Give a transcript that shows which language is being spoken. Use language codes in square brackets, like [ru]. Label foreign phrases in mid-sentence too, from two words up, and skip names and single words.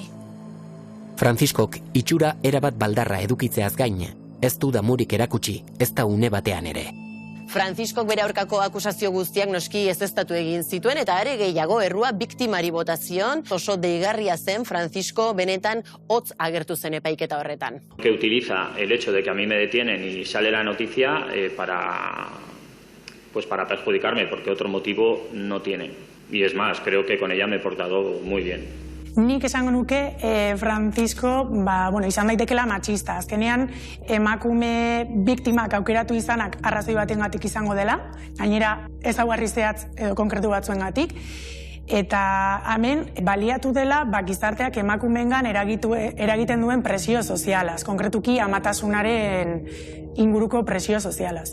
[eu] Franciscok itxura erabat baldarra edukitzeaz gain, ez du damurik erakutsi, ez da une batean ere. Franziskok bere aurkako akusazio guztiak noski ezeztatu egin zituen, eta are gehiago errua biktimari botazion, oso deigarria zen Franzisko benetan hotz agertu zen epaiketa horretan. [es] Que utiliza el hecho de que a mí me detienen y sale la noticia para perjudicarme, porque otro motivo no tiene. Y es más, creo que con ella me he portado muy bien. [eu] Nik esango nuke Franzisko izan daitekela matxista. Azkenean emakume biktimak aukeratu izanak arrazoi batengatik izango dela, gainera ezaugarri zehatz edo konkretu batzuengatik, eta hemen baliatu dela gizarteak emakumeengan eragiten duen presio sozialaz, konkretuki amatasunaren inguruko presio sozialaz.